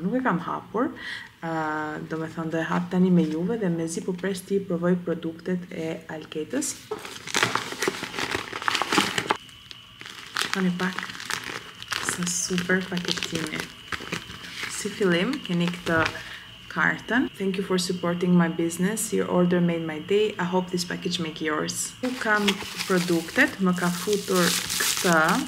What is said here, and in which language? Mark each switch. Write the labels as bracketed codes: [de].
[sq] Nuk e kam hapur, do me thënë do e hap tani me juve dhe mezi po pres ti provoj produktet e Alketës. Shikoni pak sa super paketimi. Si fillim, keni këtë kartën. [en] Thank you for supporting my business. Your order made my day. I hope this package make yours. [sq] Ku kam produktet, më ka futur këtë.